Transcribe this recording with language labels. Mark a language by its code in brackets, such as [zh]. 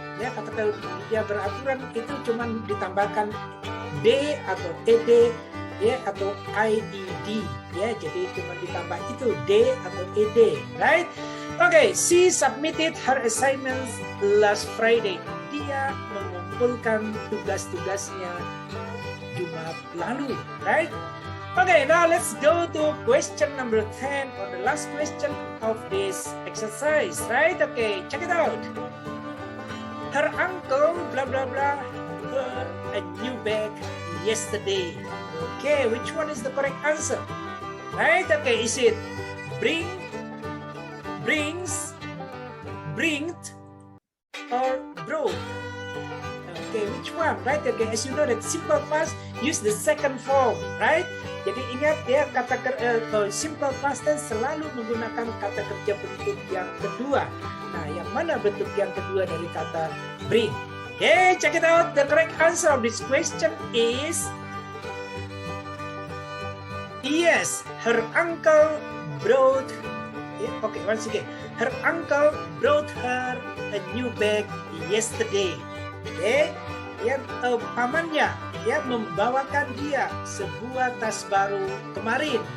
[id] Ya, kata kerja beraturan itu cuma ditambahkan d atau ed, ya, atau IED, ya, jadi cuma ditambah itu D atau ED, right? [en] Okay, she submitted her assignments last Friday. [id] Dia mengumpulkan tugas-tugasnya Jumat lalu, right? [en] Okay, now let's go to question number 10, or the last question of this exercise, right? Okay, check it out. Her uncle, blah blah blah, her a new bag yesterday. Okay, which one is the correct answer? Right? Okay, is it bring, brings, bringed, or brought? Okay, which one? Right? Okay, as you know that simple past use the second form, right? [id] Jadi ingat ya, simple past tense selalu menggunakan kata kerja bentuk yang kedua. Nah, yang mana bentuk yang kedua dari kata bring? [en] Okay, check it out. The correct answer of this question is yes, her uncle brought. Okay, once again, her uncle brought her a new bag yesterday. [id] Okay, ya, pamannya ya membawakan dia sebuah tas baru kemarin.